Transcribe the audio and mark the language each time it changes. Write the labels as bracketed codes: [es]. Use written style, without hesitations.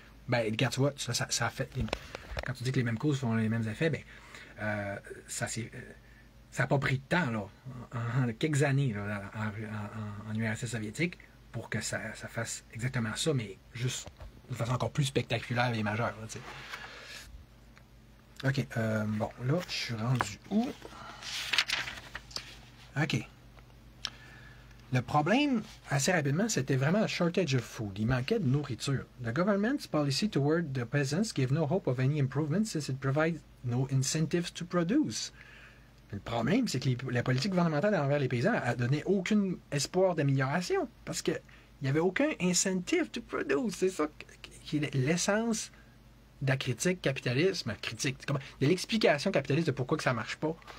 [fr] Ben, regarde, tu vois, ça a fait. Quand tu dis que les mêmes causes font les mêmes effets, ben, ça n'a pas pris de temps, là, en quelques années, là, en URSS soviétique, pour que ça fasse exactement ça, mais juste de façon encore plus spectaculaire et majeure. Là, OK. Bon, là, je suis rendu où? OK. Le problème, assez rapidement, c'était vraiment le [en] shortage of food. [fr] Il manquait de nourriture. [en] The government's policy toward the peasants gave no hope of any improvement since it provides no incentives to produce. [fr] Le problème, c'est que la politique gouvernementale envers les paysans a donné aucun espoir d'amélioration parce qu'il n'y avait aucun [en] incentive to produce. [fr] C'est ça qui est l'essence de la critique capitalisme. De l'explication capitaliste de pourquoi que ça ne marche pas.